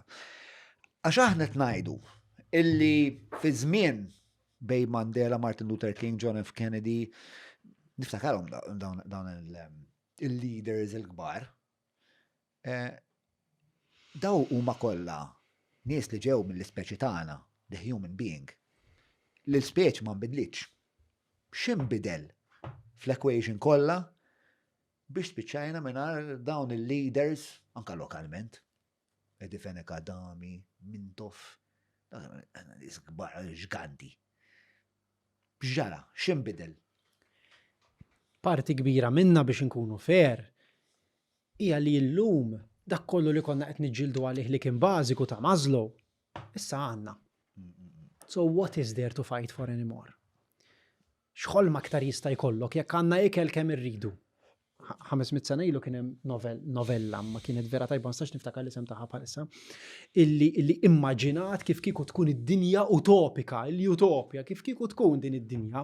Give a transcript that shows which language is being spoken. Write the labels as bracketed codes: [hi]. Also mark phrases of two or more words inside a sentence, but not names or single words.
[mt] Għax aħna tngħidu illi fi żmien bej Mandela, Martin Luther King, John F. Kennedy, niftakarhom dawn il-leaders il-kbar. Daw huma kollha nies li ġew mill-ispeċi tagħna, [en] the human being. [mt] L-ispeċi ma nbidlitx. X'inbidel fl-equation kollha biex spiċċajna mingħajr dawn il-leaders anke lokalment. Edi Fenek Adami, Mintoff, nies kbar ġganti. Bġara, x'inbidel? Parti kbira minna biex nkunu fair hija li llum dak kollu li konna qed niġġieldu għalih li kien bażiku ta' Maslow, issa għandna. [en] So what is there to fight for anymore? [mt] X'ħolma aktar jista' jkollok jekk għandna ikel kemm irridu. 500 sena ilu kien hemm novella ma kienet vera tajba nistax niftakar l-isem tagħha bħalissa illi immaġinat kif kieku tkun id-dinja utopika, l-utopja kif kieku tkun din id-dinja.